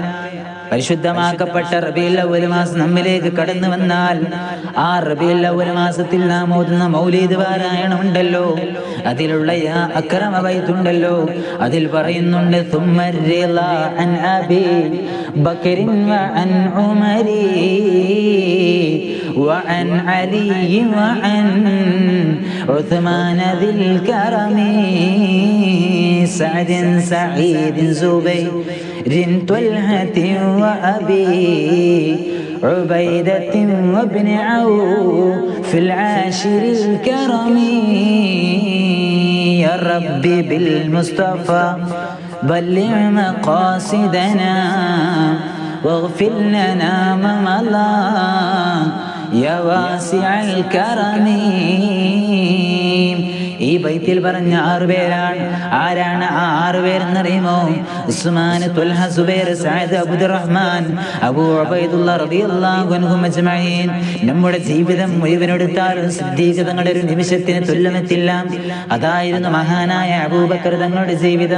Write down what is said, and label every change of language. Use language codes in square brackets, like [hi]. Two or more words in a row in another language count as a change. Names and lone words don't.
[ml] പരിശുദ്ധമാക്കപ്പെട്ട റബീഉൽ അവ്വൽ മാസം നമ്മിലേക്ക് കടന്നു വന്നാൽ ആ റബീഉൽ അവ്വൽ മാസത്തിൽ നാം ഓതുന്ന മൗലീദ് പാരായണം ഉണ്ടല്ലോ, അതിലുള്ള യാ അക്രമ ബൈത്തുണ്ടല്ലോ, അതിൽ പറയുന്നുണ്ട് [ar] ثم الرضا عن أبي بكر وعن عمر وعن علي وعن عثمان ذي الكرم سعد سعيد زبير طلحة وأبي عبيدة وابن عوف في العاشر الكرم. يا ربي بالمصطفى بلغ مقاصدنا واغفر لنا ما مضى يا واسع الكرم. [ml] ഈ ബൈത്തിൽ പറഞ്ഞ 6 പേരാണ്. ആരാണ് ആ 6 പേരെന്നറിയുമോ? ഉസ്മാൻ, തുൽഹ, സുബൈർ, സഅദ്, അബ്ദുറഹ്മാൻ, അബൂ ഉബൈദുല്ലാ [ar] رضي الله عنهم أجمعين. [ml] നമ്മുടെ ജീവിതം മുഴുവനെടുത്താലും സിദ്ദീഖ് തങ്ങളുടെ ഒരു നിമിഷത്തിന് തുല്യമെത്തില്ല. അതായിരുന്നു മഹാനായ അബൂബക്കർ തങ്ങളുടെ ജീവിതം.